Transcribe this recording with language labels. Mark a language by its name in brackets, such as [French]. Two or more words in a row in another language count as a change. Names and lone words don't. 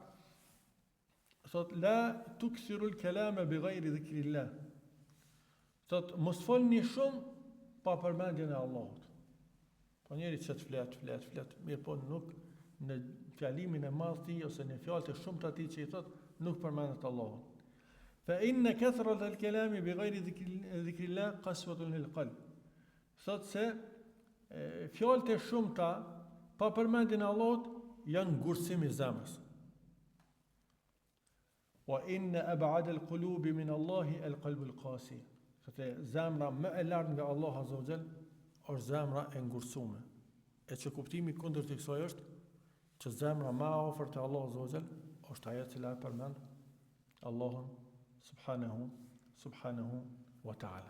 [Arabic] Thot لا تكثروا الكلام بغير ذكر الله. [Albanian] Thot mos folni shumë pa përmendjen e Allahut. Po njeri që të flet, mirë po nuk në fjalimin e madh ti ose në fjalët e shumta ti që i thot nuk përmendet Allahun. [Arabic] فإن كثرة الكلام بغير ذكر الله قسوة للقلب. [Albanian] Thot se fjalët e shumta pa përmendjen e Allahut janë ngurësim i zemrës. [Arabic] وإن أبعد القلوب من الله القلب القاسي. [Albanian] Thotë zemra më e lartë nga Allah [Arabic] عز وجل [Albanian] është zemra e ngurësuar. E që kuptimi kundër të kësaj është që zemra më e afërt te Allah [Arabic] عز وجل [Albanian] është ajo që e përmend Allahun [Arabic] سبحانه وتعالى.